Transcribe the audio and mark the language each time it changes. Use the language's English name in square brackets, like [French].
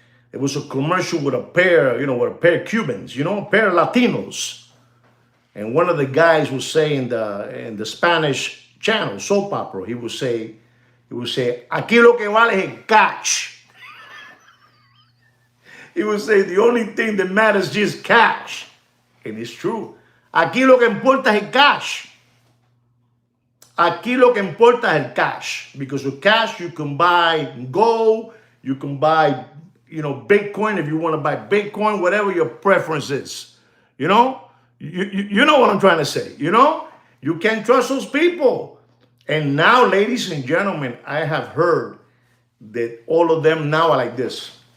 [English] It was a commercial with a pair, with a pair of Cubans, a pair of Latinos. And one of the guys was saying in the Spanish channel, soap opera, he would say, aquí lo que vale es el cash. He would say, the only thing that matters is just cash. And it's true. [Spanish] Aquí lo que importa es el cash. Aquí lo que importa es el cash. [English] Because with cash, you can buy gold, you can buy, Bitcoin if you want to buy Bitcoin, whatever your preference is. You know what I'm trying to say. You can't trust those people. And now, ladies and gentlemen, I have heard that all of them now are like this.